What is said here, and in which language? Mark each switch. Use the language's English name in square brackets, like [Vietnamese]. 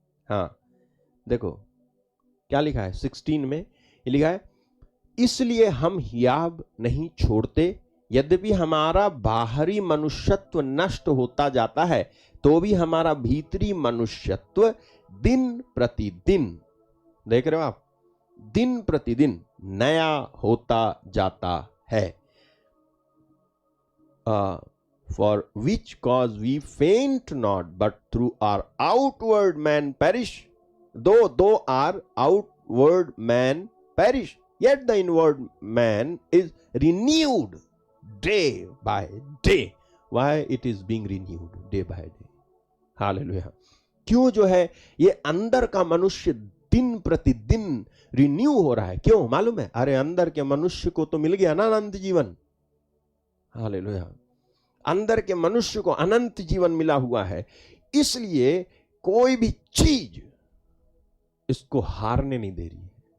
[Hindi] हाँ देखो क्या लिखा है 16 में, ये लिखा है, इसलिए हम हियाव नहीं छोड़ते, यद्यपि हमारा बाहरी मनुष्यत्व नष्ट होता जाता है, तो भी हमारा भीतरी मनुष्यत्व दिन प्रतिदिन, देख रहे हो आप, दिन प्रतिदिन नया होता जाता है। [English] For which cause we faint not, but through our outward man perish. Though our outward man perish, yet the inward man is renewed day by day. Why it is being renewed day by day? Hallelujah. [Hindi] क्यों जो है ये अंदर का मनुष्य दिन प्रतिदिन renew हो रहा है? क्यों मालूम है? अरे अंदर के मनुष्य को तो मिल गया ना अनंत जीवन। हालेलुया। अंदर के मनुष्य को अनंत जीवन मिला हुआ है, इसलिए कोई भी चीज इसको हारने नहीं दे रही है।